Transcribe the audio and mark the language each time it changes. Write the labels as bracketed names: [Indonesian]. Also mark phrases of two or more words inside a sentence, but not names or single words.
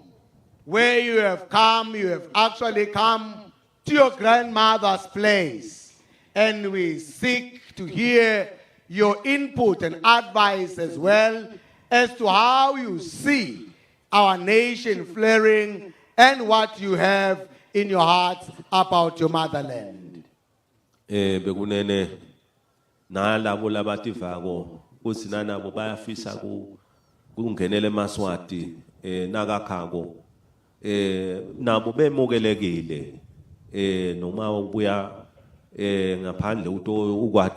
[English] Where you have come, you have actually come to your grandmother's place. And we seek to hear your input and advice as well as to how you see our nation flaring and what you have in your heart about your motherland. [Swati] Bekunene nalabo labativako kusina nabo bayafisa kungenele emaswati nakakhako nabo bemukelekile noma ubuya ngaphandle ukwati